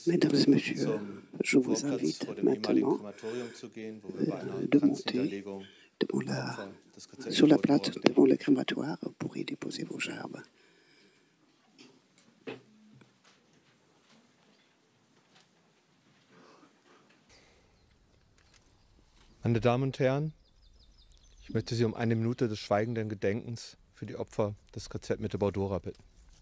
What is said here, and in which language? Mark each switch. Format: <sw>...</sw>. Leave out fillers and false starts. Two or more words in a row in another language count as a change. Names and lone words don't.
<fr>Mesdames et Messieurs,</fr> <de>zum</de> <fr>je vous</fr> <de>Vorplatz</de> <fr>invite</fr> <de>vor dem ehemaligen</de> <fr>maintenant</fr> <de>Krematorium zu gehen, wo wir bei einer</de> <fr>de monter</fr> <de>Kranzniederlegung</de> <fr>sur la plate devant le crématoire pour y déposer vos gerbes.</fr> <de>Meine Damen und Herren, ich möchte Sie um eine Minute des schweigenden Gedenkens für die Opfer des KZ Mittelbau-Dora bitten.</de>